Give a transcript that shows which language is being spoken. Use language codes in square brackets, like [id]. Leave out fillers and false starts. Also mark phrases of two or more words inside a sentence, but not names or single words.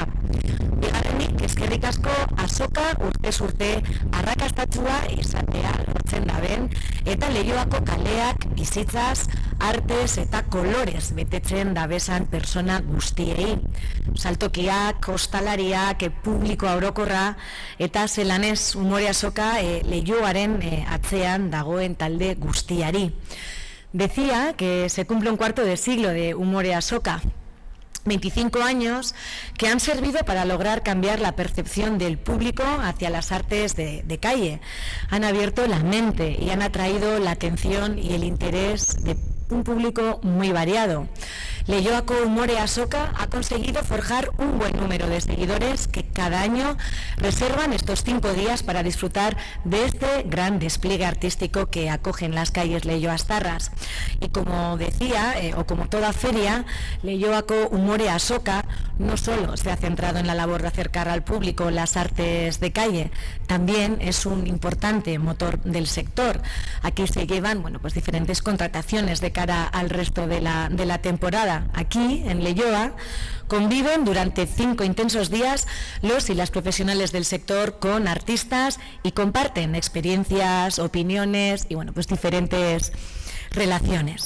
[eu] Bigarrenik, eskerrik asko azoka urtez urte arrakastatsua izatea lortzen daben eta Leioako kaleak bizitzaz, artez eta kolorez betetzen dabesan persona guztiei. Saltokiak, ostalariak, publikoa orokorra eta zelanez umore azoka Leioaren atzean dagoen talde guztiari. [es] Decía que se cumple un cuarto de siglo de humore azoka. 25 años que han servido para lograr cambiar la percepción del público hacia las artes de calle. Han abierto la mente y han atraído la atención y el interés de un público muy variado. Leioako umore azoka ha conseguido forjar un buen número de seguidores que cada año reservan estos 5 días para disfrutar de este gran despliegue artístico que acogen las calles leioastarras. Y como decía, o como toda feria, Leioako umore azoka no solo se ha centrado en la labor de acercar al público las artes de calle, también es un importante motor del sector. Aquí se llevan diferentes contrataciones de cara al resto de la temporada. Aquí, en Leioa, conviven durante 5 intensos días los y las profesionales del sector con artistas y comparten experiencias, opiniones y diferentes relaciones.